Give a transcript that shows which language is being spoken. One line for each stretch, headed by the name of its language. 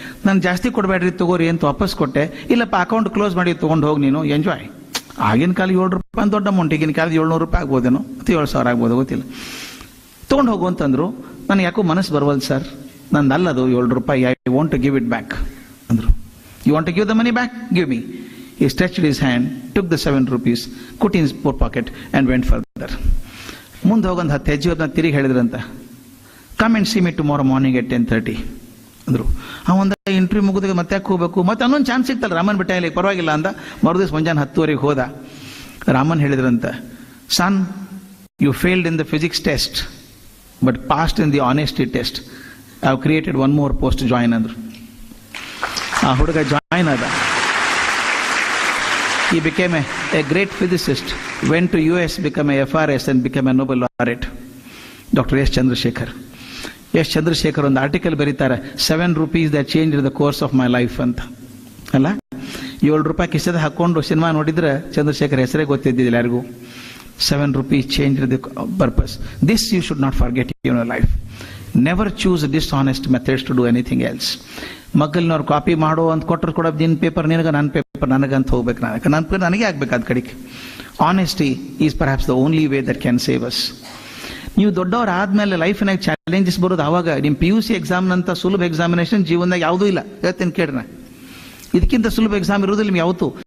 Kannada: ನಾನು ಜಾಸ್ತಿ ಕೊಡಬೇಡ್ರಿ ತಗೋರಿ ಅಂತ ವಾಪಸ್ ಕೊಟ್ಟೆ. ಇಲ್ಲಪ್ಪ ಅಕೌಂಟ್ ಕ್ಲೋಸ್ ಮಾಡಿ ತೊಗೊಂಡು ಹೋಗಿ ನೀನು, ಎಂಜಾಯ್. ಆಗಿನ ಕಾಲ $7 ದೊಡ್ಡ ಅಮೌಂಟ್, ಈಗಿನ ಕಾಲದ $700 ಆಗ್ಬೋದೇನೋ, ಅಥವಾ 7,000 ಆಗ್ಬೋದು, ಗೊತ್ತಿಲ್ಲ. ತೊಗೊಂಡು ಹೋಗು ಅಂತಂದ್ರು. ನನಗೆ ಯಾಕೋ ಮನಸ್ಸು ಬರವಲ್ದು ಸರ್, ನಂದು ಅಲ್ಲದು $7,
English: I want to give it back
Kannada: ಅಂದರು.
English: You want to give the money back? Give me. He stretched his hand, took the $7, put in his pocket and went further.
Kannada: ಮುಂದೆ ಹೋಗೊಂದು 10 ಹೆಜ್ಜೆ ತಿರುಗಿ ಹೇಳಿದ್ರಂತ,
English: Come and see me tomorrow morning at 10:30. ಅಂದರು.
Kannada: ಅವಂದ interview ಮುಗಿದಾಗ ಮತ್ತೆ ಯಾಕೆ ಹೋಗ್ಬೇಕು, ಮತ್ತೆ ಅನ್ನೊಂದು ಚಾನ್ಸ್ ಸಿಗ್ತಲ್ಲ ರಾಮನ್ ಬೆಟ್ಟ ಇಲ್ಲಿ ಪರವಾಗಿಲ್ಲ ಅಂದ. ಮರುದಿವ್ಸ ಮುಂಜಾನೆ 10:30 ಹೋದ. Raman ಹೇಳಿದ್ರಂತ,
English: Son you failed in the physics test but passed in the honesty test. I have created one more post
Kannada: join ಅಂದರು. ಆ ಹುಡುಗ ಜಾಯಿನ್ ಆದ.
English: He became a great physicist, went to US, became a FRS and became a Nobel laureate. Dr. S. Chandrasekhar. S. Chandrasekhar
Kannada: ಒಂದು article ಬರೀತಾರೆ,
English: 7 rupees that changed the course of my life ಅಂತ.
Kannada: ಅಲ್ಲ, 7 ರೂಪಾಯಿ ಕಿಸೆದ ಹಾಕೊಂಡು cinema ನೋಡಿದ್ರೆ ಚಂದ್ರಶೇಖರ್ ಹೆಸರೇ ಗೊತ್ತಿದ್ದಿಲ್ಲ ಯಾರಿಗೂ.
English: 7 rupees changed the purpose. This you should not forget in your life. Never choose dishonest methods to do anything else.
Kannada: ಮಗ್ಗಲ್ನವ್ರು copy ಮಾಡೋ ಅಂತ ಕೊಟ್ಟರು ಕೂಡ ನಿನ್ನ ಪೇಪರ್ ನಿನಗೆ, ನನ್ನ ಪೇಪರ್ ನನಗಂತ ಹೋಗ್ಬೇಕು, ನನಗೆ ಆಗ್ಬೇಕು ಅದ್ ಕಡೆಗೆ.
English: Honesty is perhaps the only way that can save us.
Kannada: ನೀವು ದೊಡ್ಡವ್ರು ಆದ್ಮೇಲೆ ಲೈಫ್ನಾಗ ಚಾಲೆಂಜಸ್ ಬರೋದು ಆವಾಗ. ನಿಮ್ಮ PUC ಎಕ್ಸಾಮ್ನಂತ ಸುಲಭ ಎಕ್ಸಾಮಿನೇಷನ್ ಜೀವನದಾಗ ಯಾವುದೂ ಇಲ್ಲ. ಹೇಳ್ತೇನೆ ಕೇಳ್ರಿ, ಇದಕ್ಕಿಂತ ಸುಲಭ ಎಕ್ಸಾಮ್ ಇರೋದಿಲ್ಲ ನಿಮ್ಗೆ ಯಾವತ್ತು.